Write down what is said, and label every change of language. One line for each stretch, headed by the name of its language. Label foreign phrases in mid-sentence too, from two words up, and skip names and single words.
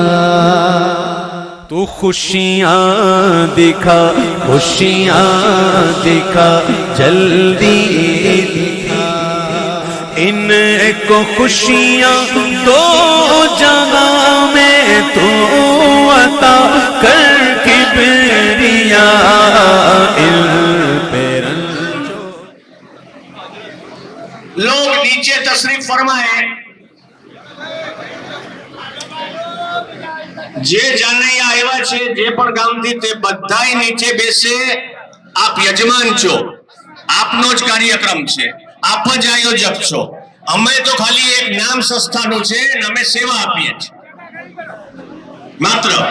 Urdu: تو خوشیاں دکھا خوشیاں دکھا جلدی دکھا ان کو خوشیاں دو جہاں میں تو عطا کر کبریا لوگ نیچے تشریف فرمائیں
Gujarati: જે જાનૈયા આવ્યા છે જે પણ ગામથી તે બધાય નીચે બેસે. આપ યજમાન છો, આપનો જ કાર્યક્રમ છે, આપ જ આયોજક છો. અમે તો ખાલી એક નામ સંસ્થાનું છે અને અમે સેવા આપીએ છીએ માત્ર.